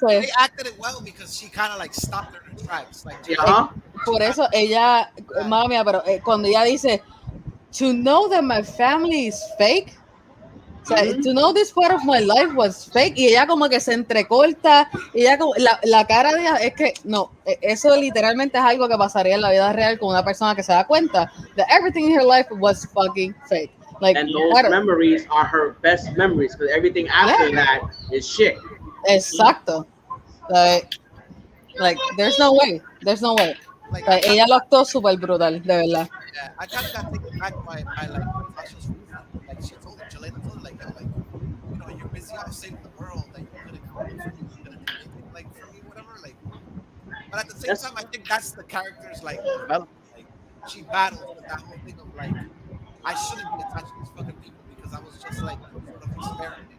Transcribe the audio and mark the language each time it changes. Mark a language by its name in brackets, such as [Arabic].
[English] they acted it well because she kind of like stopped her in her tracks. Like, [Spanish] por eso ella, madre mía, pero cuando ella dice, [English] to know that my family is fake. [Spanish] O sea, [English] to know this part of my life was fake. [Spanish] Y ella como que se entrecorta. Y ella como, la cara de ella es que, no, eso literalmente es algo que pasaría en la vida real con una persona que se da cuenta [English] that everything in her life was fucking fake. [Spanish] Like, [English] and those memories are her best memories because everything after that is shit. [Spanish] Exacto. [English] Like, there's no way. There's no way. Like, [Spanish] ella lo actuó súper brutal, de verdad. [English] Yeah, I kind of got taken back by like Natasha's roof. Like, she told her, Jelena told her, like, you know, you're busy out saving the world, like, you couldn't come for me, you couldn't do anything, like, for me, whatever, like. But at the same time, I think that's the character's, like, development. Like, she battled with that whole thing of, like, I shouldn't be attached to these fucking people because I was just, like, sort of experimenting.